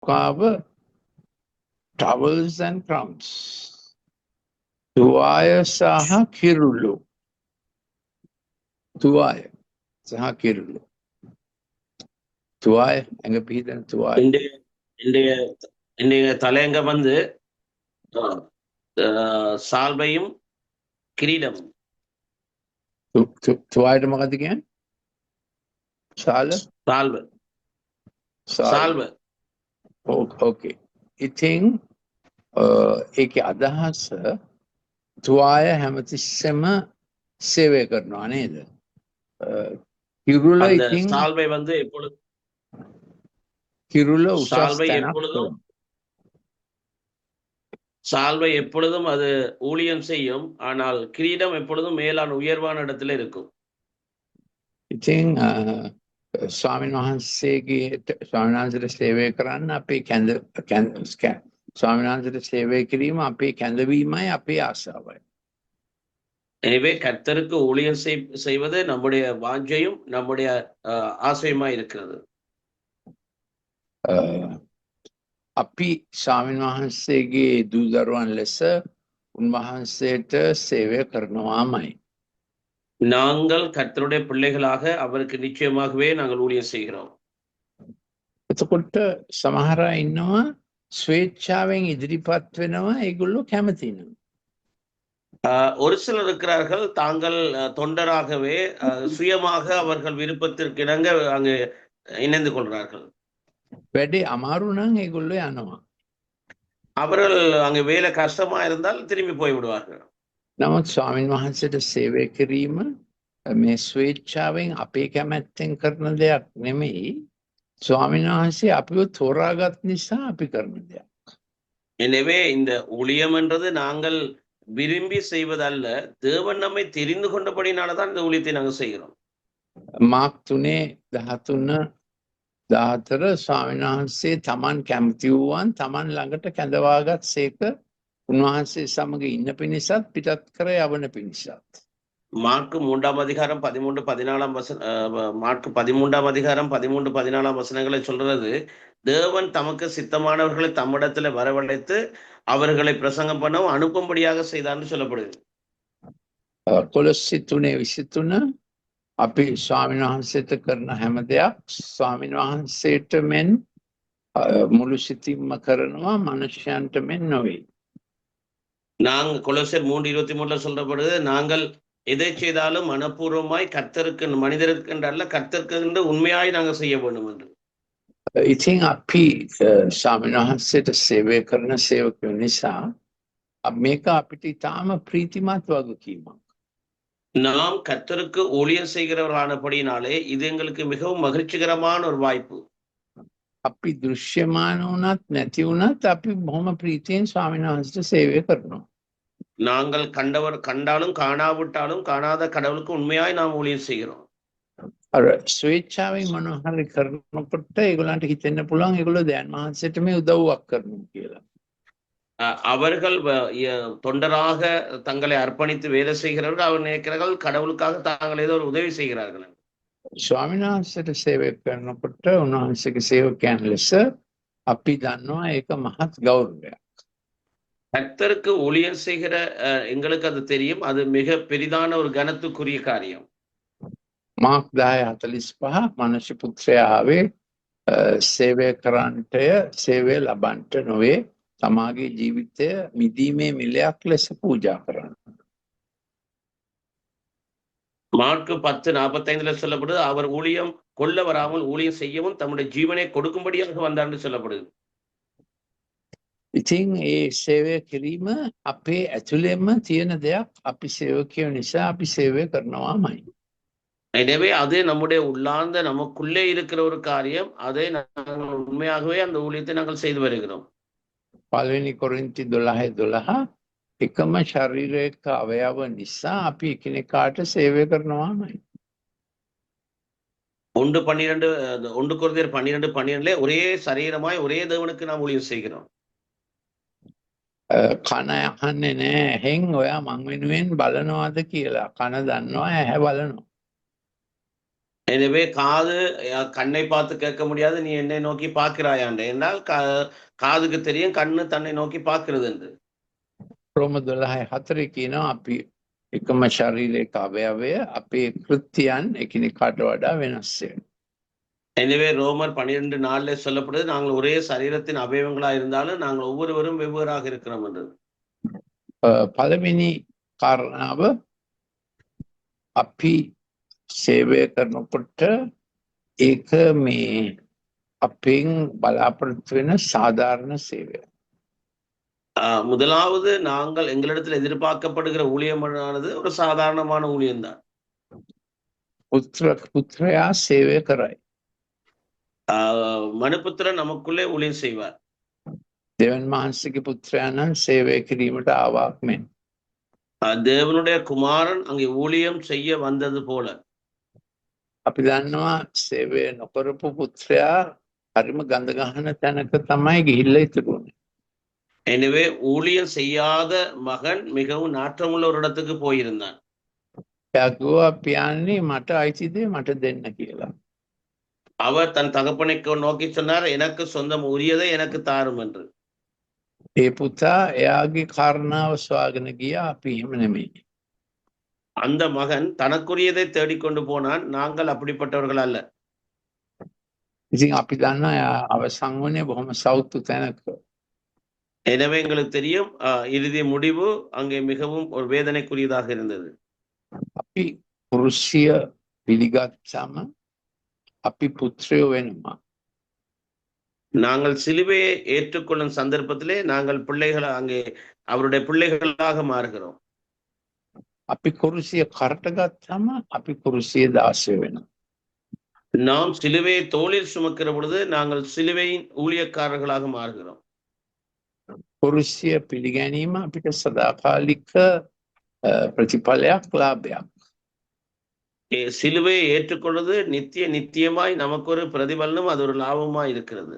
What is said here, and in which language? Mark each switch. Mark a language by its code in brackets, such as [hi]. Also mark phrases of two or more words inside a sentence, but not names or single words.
[en] cover towels and crowns. [si] තුවාය සහ කිරුළු. තුවාය සහ කිරුළු. [ta] තුවාය எங்க பீதன் துவாய். இன்றைய இன்றைய இன்றைய தலையங்கம் வந்து சால்வையும் கிரீடமும். [si] තුවායට මොකද කියන්නේ? ශාල [ta] சால்வ சால்வ. [si] ඕකේ. ඉතින් ඒකේ අදහස තුවාය හැමතිස්සෙම සේවය කරනවා නේද? කිරුළ [ta] அந்த [si] ඉතින් [ta] சால்வை வந்து எப்பொழுது [si] කිරුළ උසස් [ta] சால்வை [si] තැනක් [ta] எப்பொழுதும் சால்வை எப்பொழுதும் அது ஊழியம் செய்யும். ஆனால் கிரீடம் எப்பொழுதும் மேலான உயர்வான இடத்துல இருக்கும். [si] ඉතින් ස්වාමීන් වහන්සේගේ ස්වාමීන් වහන්සේට සේවය කරන්න අපේ ස්වාමීන් වහන්සේට සේවය කිරීම අපේ කැඳවීමයි අපේ ආශාවයි. [ta] எனவே கர்த்தருக்கு ஊழியம் செய்வது நம்முடைய வாஞ்சையும் நம்முடைய ஆசையுமா இருக்கிறது. [si] අපි ස්වාමීන් වහන්සේගේ දූ දරුවන් ලෙස උන්වහන්සේට සේවය කරනවාමයි. [ta] நாங்கள் கர்த்தருடைய பிள்ளைகளாக அவருக்கு நிச்சயமாகவே நாங்கள் ஊழியம் செய்கிறோம். [si] එතකොට සමහර අය ඉන්නවා ස්වේච්ඡාවෙන් ඉදිරිපත් වෙනවා ඒගොල්ලෝ කැමති නෑ. [ta] ஒரு சிலர் இருக்கிறார்கள் தாங்கள் தொண்டராகவே சுயமாக அவர்கள் விருப்பத்திற்கு இணங்க அங்கு இணைந்து கொள்கிறார்கள். [si] වැඩේ අමාරු නම් ඒගොල්ලෝ යනවා. [ta] அவர்கள் அங்கு வேலை கஷ்டமா இருந்தால் திரும்பி போய் விடுவார்கள். [si] නමුත් ස්වාමීන් වහන්සේට සේවය කිරීම මේ ස්වේච්ඡාවෙන් අපේ කැමැත්තෙන් කරන දෙයක් නෙමෙයි. ස්වාමීන් වහන්සේ අපිව තෝරාගත් නිසා අපි කරන දෙයක්. [ta] எனவே இந்த ஊழியம் என்றது நாங்கள் விரும்பி செய்வதல்ல, தேவன் நம்மை தெரிந்து கொண்டபடினாலதான் இந்த ஊழியத்தை நாங்கள் செய்கிறோம். [si] මාක් 3:13 ස්වාමීන් වහන්සේ තමන් කැමති වූවන් තමන් ළඟට කැඳවාගත් සේක උන්වහන්සේ සමග ඉන්න පිණිසත් පිටත් කර යවන පිණිසත්. [ta] மார்க்கு 3:13-14 மார்க்கு 13:13-14 வசனங்களை சொல்றது, தேவன் தமக்கு சித்தமானவர்களை தம்மிடத்துல வரவழைத்து அவர்களை பிரசங்கம் பண்ணவும் அனுப்பும்படியாக செய்தார்னு சொல்லப்படுது. [si] කොලොස්සි 3:23 අපි ස්වාමීන් වහන්සේට කරන හැම දෙයක් ස්වාමීන් වහන්සේට මෙන් මුළු සිතින්ම කරනවා මනුෂ්‍යයන්ට මෙන් නොවේ. [ta] நாங்கள் கொலோசியர் 3:23 சொல்லப்படுது, நாங்கள் எதை செய்தாலும் மனப்பூர்வமாய் கர்த்தருக்கு மனிதருக்கு அல்ல கர்த்தருக்கு உண்மையாய் நாங்கள் செய்ய வேண்டும் என்று. [si] ඉතින් අපි ස්වාමීන් වහන්සේට සේවය කරන සේවකයෝ නිසා මේක අපිට ඉතාම ප්‍රීතිමත් වගකීමක්. [ta] நாம் கர்த்தருக்கு ஊழியம் செய்கிறவர்களானபடினாலே இது எங்களுக்கு மிகவும் மகிழ்ச்சிகரமான ஒரு வாய்ப்பு. [si] අපි දෘශ්‍යමාන වුණත් නැති වුණත් අපි බොහොම ප්‍රීතියෙන් ස්වාමීන් වහන්සේට සේවය කරනවා. [ta] நாங்கள் கண்டாலும் காணாவிட்டாலும் காணாத கடவுளுக்கு உண்மையாய் நாம் ஊழியம் செய்கிறோம். [si] අර ස්වේච්ඡාවෙන් මොනවා හරි කරනකොට ඒගොල්ලන්ට හිතෙන්න පුළුවන් ඒගොල්ලෝ දැන් වහන්සේට මේ උදව්වක් කරනවා කියලා. [ta] அவர்கள் தொண்டராக தங்களை அர்ப்பணித்து வேலை செய்கிறவர்கள் அவர் நினைக்கிறார்கள் கடவுளுக்காக தாங்கள் ஏதோ ஒரு உதவி செய்கிறார்கள். [si] ස්වාමීන් වහන්සේට සේවය කරනකොට උන්වහන්සේගේ සේවකයන් ලෙස අපි දන්නවා ඒක මහත් ගෞරවයක්. [ta] கர்த்தருக்கு ஊழியம் செய்கிற எங்களுக்கு அது தெரியும், அது மிக பெரிதான ஒரு கனத்துக்குரிய காரியம். [si] මාක් 10:45 මනුෂ්‍ය පුත්‍රයා ආවේ සේවය කරන්නටය සේවය ලබන්නට නොවේ තමාගේ ජීවිතය මිදීමේ මිලයක් ලෙස පූජා කරන්න. [ta] மார்க்கு 10:45 சொல்லப்படுது, அவர் ஊழியம் கொல்ல வராமல் ஊழியம் செய்யவும் தம்முடைய ஜீவனை கொடுக்கும்படியாக வந்தார்னு சொல்லப்படுது. [si] ඉතින් ඒ සේවය කිරීම අපේ ඇතුළෙන්ම තියෙන දෙයක්. අපි සේවකයෝ නිසා අපි සේවය කරනවාමයි. [ta] எனவே அது நம்முடைய உள்ளார்ந்த நமக்குள்ளே இருக்கிற ஒரு காரியம், அதை நாங்கள் உண்மையாகவே அந்த ஊழியத்தை நாங்கள் செய்து வருகிறோம். [si] 1 කොරින්ති 12:12 එකම ශරීරයක අවයව නිසා අපි එකිනෙකාට සේවය කරනවාමයි. [ta] 1 கொரிந்தியர் 12:12 ஒரே சரீரமாய் ஒரே தேவனுக்கு நாம் ஊழியம் செய்கிறோம். [si] කන අහන්නේ නෑ එහෙන් ඔයා මං වෙනුවෙන් බලනවාද කියලා. කන දන්නවා ඇහැ බලනවා. [ta] எனவே காது கண்ணை பார்த்து கேட்க முடியாது, நீ என்னை நோக்கி பார்க்கிறாயாண்டு என்றால் காதுக்கு தெரியும் கண்ணு தன்னை நோக்கி பார்க்கிறது என்று. [si] රෝම 12:4 කියනවා අපි එකම ශරීරයක අවයවය අපේ කෘත්‍යයන් එකිනෙකාට වඩා වෙනස් වෙනවා. [ta] எனவே ரோமர் 12:4 சொல்லப்படுது, நாங்கள் ஒரே சரீரத்தின் அவயவங்களா இருந்தாலும் நாங்கள் ஒவ்வொருவரும் வெவ்வேறாக இருக்கிறோம் என்று. [si] පළවෙනි කාරණාව අපි සේවය කරනකොට ඒක මේ අපෙන් බලාපොරොත්තු වෙන සාධාරණ සේවය. [ta] முதலாவது நாங்கள் எங்களிடத்தில் எதிர்பார்க்கப்படுகிற ஊழியமானது ஒரு சாதாரணமான ஊழியம்தான். [si] පුත්‍රයා සේවය කරයි. [ta] மனுபுத்திரன் நமக்குள்ளே ஊழியம் செய்வார். [si] දෙවන් වහන්සේගේ පුත්‍රයාණන් සේවය කිරීමට ආවාක් මෙන්. [ta] தேவனுடைய குமாரன் அங்கே ஊழியம் செய்ய வந்தது போல. [si] අපි දන්නවා සේවය නොකරපු පුත්‍රයා හරිම ගඳ ගහන තැනක තමයි ගිහිල්ලා ඉතුරුනේ. [ta] எனவே ஊழியம் செய்யாத மகன் மிகவும் நாற்றமுள்ள ஒரு இடத்துக்கு போயிருந்தான். [si] එයා කිව්වා පියාණනි මට අයිති දේ මට දෙන්න කියලා. [ta] அவர் தன் தகப்பனை நோக்கி சொன்னார், எனக்கு சொந்தம் உரியதை எனக்கு தாரும் என்று. [si] ඒ පුතා එයාගේ කාරණාව සොයාගෙන ගියා, අපි එහෙම නෙමෙයි. [ta] அந்த மகன் தனக்குரியதை தேடிக்கொண்டு போனான், நாங்கள் அப்படிப்பட்டவர்கள் அல்ல. [si] ඉතින් අපි දන්නවා එයා අවසන් වුණේ බොහොම සෞතු තැනක. [ta] எனவே எங்களுக்கு தெரியும் இறுதி முடிவு அங்கே மிகவும் ஒரு வேதனைக்குரியதாக இருந்தது. [si] අපි කුරුසිය පිළිගත්තම අපි පුත්‍රයෝ වෙනවා. [ta] நாங்கள் சிலுவையை ஏற்றுக்கொள்ளும் சந்தர்ப்பத்திலே நாங்கள் பிள்ளைகள் அங்கே அவருடைய பிள்ளைகளாக மாறுகிறோம். [si] අපි කුරුසිය කරට ගත්තම අපි කුරුසිය දාසය වෙනවා. [ta] நாம் சிலுவையை தோளில் சுமக்கிற பொழுது நாங்கள் சிலுவையின் ஊழியக்காரர்களாக மாறுகிறோம். [si] කුරුසිය පිළිගැනීම අපිට සදාකාලික ප්‍රතිඵලයක්, ලාභයක්. [ta] சிலுவையை ஏற்றுக்கொள்வது நித்தியமாய் நமக்கு ஒரு பிரதிபலனும் அது ஒரு லாபமாய் இருக்கிறது.